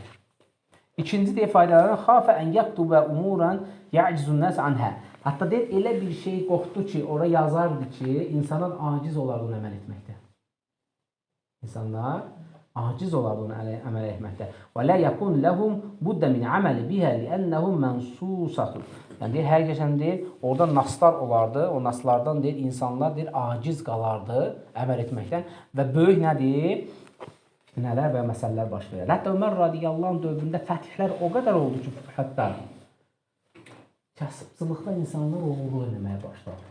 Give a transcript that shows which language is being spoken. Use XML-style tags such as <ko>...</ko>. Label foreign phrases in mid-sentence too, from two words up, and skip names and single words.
<az>İkinci deyir, faydalarından</az> <ar>خاف أن يكتب أمورا يعجز الناس عنها.</ar> <az>Hətta deyir, elə bir şey qorxdu ki, ora yazardı ki, insanlar aciz olardı onu əməl etməkdə. İnsanlar aciz olardı onu əməl etməkdə.</az> <ar>ولا يكون لهم بد من العمل بها لأنهم منصوصات.</ar> <az>Yəni deyir, hər keçən deyir, orada naslar olardı, o naslardan deyir, insanlar deyir, aciz qalardı əməl etməkdən və böyük nədir? Nələr və məsələlər baş verir. Hətta Ömər radiyallahu dövründə fəthlər o qədər oldu ki, hətta kasıbçılıqda insanlar oğurluq eləməyə başladı.</az>